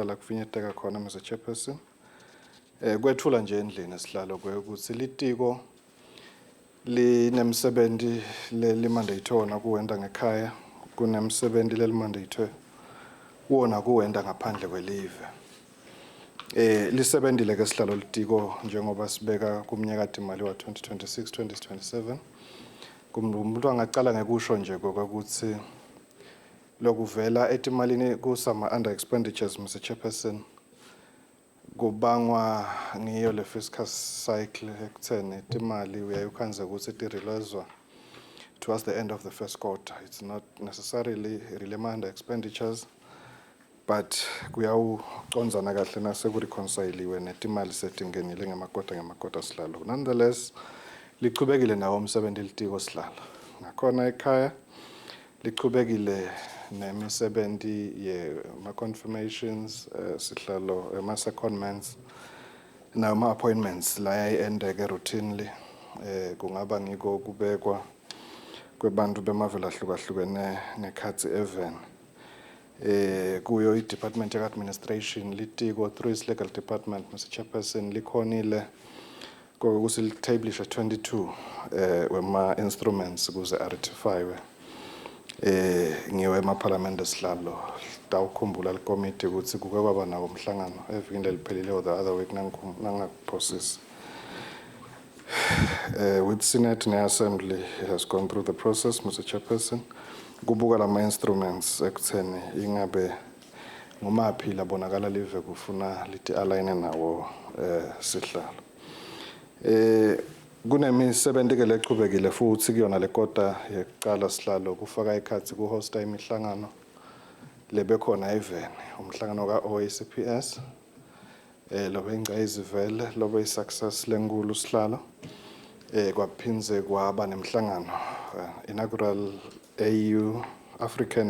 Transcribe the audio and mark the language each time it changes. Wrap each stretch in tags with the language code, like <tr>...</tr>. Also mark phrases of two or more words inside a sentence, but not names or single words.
<ss>la kufinyeteka khona</ss> <en>Mr Chairperson</en> <ss>kwethula nje endlini sihlalo ukuthi litiko linemsebenzi lelimandate wona kuwenda ngekhaya kunemsebenzi lelimandate wona kuwenda ngaphandle kwelive lisebenzile ke sihlalo litiko njengoba sibeka kumnyaka imali wa 2026-2027 umuntu angaqala ngekusho nje ukuthi lokuvela etimalini kusama</ss> <en>under expenditures Mr Chairperson</en> <ss>kubangwa ngiyo le</ss> <en>fiscal cycle</en> <ss>ekutheni imali uyayikhanze ukuthi itirelezwa</ss> <en>towards the end of the first quarter it's not necessarily under expenditures but</en> <ss>kuyawucondzana kahle nasekureconciliwe netimali setingenile ngemakota sihlalo nonetheless lichubekile nawo umsebenzi litiko sihlalo ngakhona ekhaya lichubekile nemisebenzi ma confirmations sihlalo ema secondments nama appointments la yayendeke routinely kungaba ngiko kubekwa kwebantu bemavela ahlukahlukene ngekhathi even kuyo iDepartment of Administration litiko</ss> <en>through its legal department Mr Chairperson</en> <ss>likhonile kokuthi litablisha 22 wema instruments kuze ratifywe ngiwe emaParliament esihlalo tawukhumbula lecommittee ukuthi kuke kwaba nawo umhlangano evikini liphelile</ss> <en>the other week</en> <ss>nangakuprocess</ss> <en>with Senate and Assembly has gone through the process Mr Chairperson</en> <ss>kubuka lama instruments ekutheni ingabe ngumaphi labonakala live kufuna lithi align nawo sihlalo kunemisebenzi ke lechubekile futhi kuyona lekota yeqala sihlalo kufaka ikhathi kuhosta imihlangano lebekhona even umhlangano kaOACPS lobe ingcayizivele lobe isuccess lenkulu sihlalo kwaphinze kwaba nemhlangano inaugural African</ss>